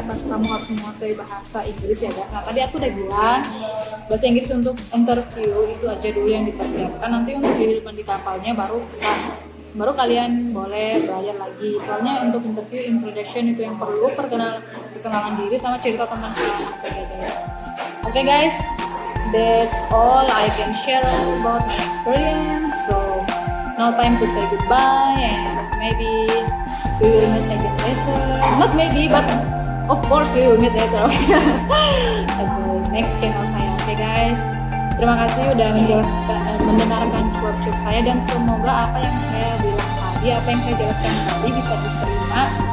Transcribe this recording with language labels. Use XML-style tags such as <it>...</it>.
<id>Apakah kamu harus menguasai bahasa Inggris ya guys? Nah, tadi aku udah bilang bahasa Inggris untuk interview itu aja dulu yang dipersiapkan. Nanti untuk kehidupan di kapalnya baru kalian boleh belajar lagi. Soalnya untuk interview introduction itu yang perlu perkenalan diri sama cerita tentang pengalaman kerja guys.</id> <en>Oke guys, that's all I can share about my experience. So now time to say goodbye, and maybe we will meet again later. Not maybe, but of course we will meet later. Okay, next channel saya.</en> <id>Oke guys, terima kasih udah mendengarkan cuap-cuap saya, dan semoga apa yang saya bilang tadi, apa yang saya jelaskan tadi bisa diterima.</id>